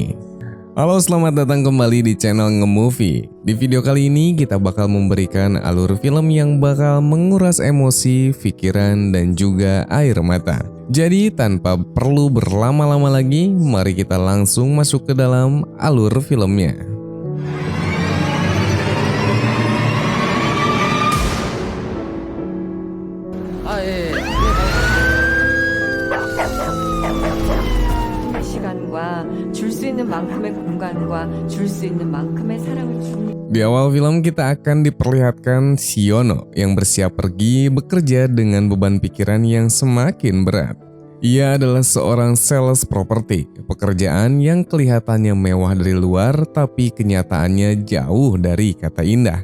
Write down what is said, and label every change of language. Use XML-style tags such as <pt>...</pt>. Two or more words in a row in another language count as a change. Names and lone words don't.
<id>Halo, selamat datang kembali di channel Ngemovie. Di video kali ini kita bakal memberikan alur film yang bakal menguras emosi, pikiran, dan juga air mata. Jadi tanpa perlu berlama-lama lagi, mari kita langsung masuk ke dalam alur filmnya.</id> <ko>시간과 줄 수 있는 만큼의 공간과 줄 수 있는 만큼의 사랑을 주는.</ko> <id>Di awal film kita akan diperlihatkan Siono yang bersiap pergi bekerja dengan beban pikiran yang semakin berat. Ia adalah seorang sales properti, pekerjaan yang kelihatannya mewah dari luar tapi kenyataannya jauh dari kata indah.</id>